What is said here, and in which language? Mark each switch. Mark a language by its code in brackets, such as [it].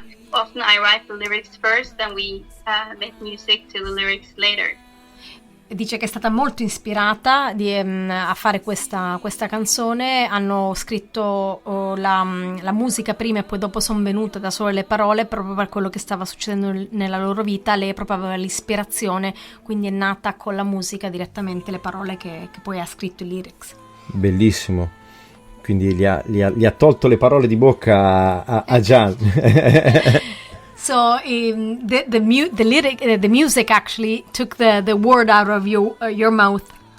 [en] Often I write the lyrics first, and we make music to the lyrics later. [it] Dice che è stata molto ispirata a fare questa canzone. Hanno scritto la musica prima e poi dopo sono venute da sole le parole, proprio per quello che stava succedendo nella loro vita. Lei proprio aveva l'ispirazione, quindi è nata con la musica direttamente le parole che poi ha scritto i lyrics. Bellissimo, quindi gli ha tolto le parole di bocca a Jan. [en] So the music actually took the word out of your mouth.